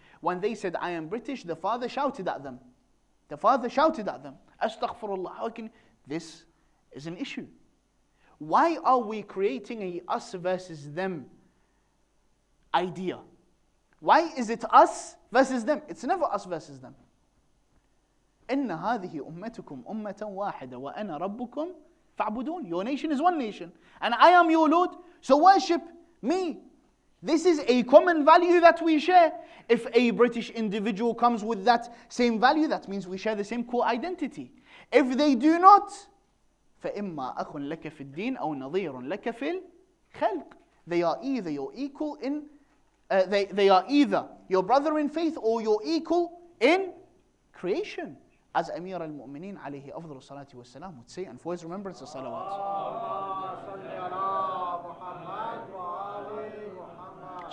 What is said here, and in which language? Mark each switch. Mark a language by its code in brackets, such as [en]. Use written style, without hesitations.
[en] When they said, I am British, the father shouted at them. Astaghfirullah, how can this is an issue? Why are we creating a us versus them idea? Why is it us versus them? It's never us versus them. [ar] إن هذه أمتكم أمة واحدة وأنا ربكم فاعبدون. [en] Your nation is one nation, and I am your Lord, so worship me. This is a common value that we share. If a British individual comes with that same value, that means we share the same core identity. If they do not, [ar] فإما أخ لك في الدين أو نظير لك في الخلق. [en] They are either your equal in they are either your brother in faith or your equal in creation. As Amir al-Mu'mineen alayhi afdal salatu wassalam would say, and for his remembrance of salawat.